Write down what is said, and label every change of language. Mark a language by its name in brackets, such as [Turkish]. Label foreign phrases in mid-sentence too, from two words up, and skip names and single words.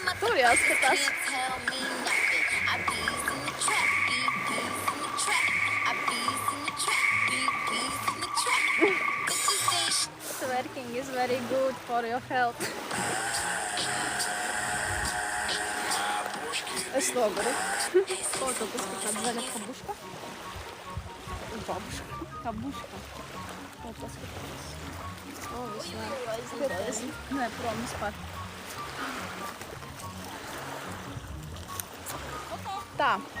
[Latvian] Tur jāskatās. [English] Twerking is very good for your health. [Latvian] Es to varu. Ko tu paskatāt? Zaļa kabuška? Babuška. Kabuška. Ko paskatās? O, viss nē. Nē, prom vispār. Tā.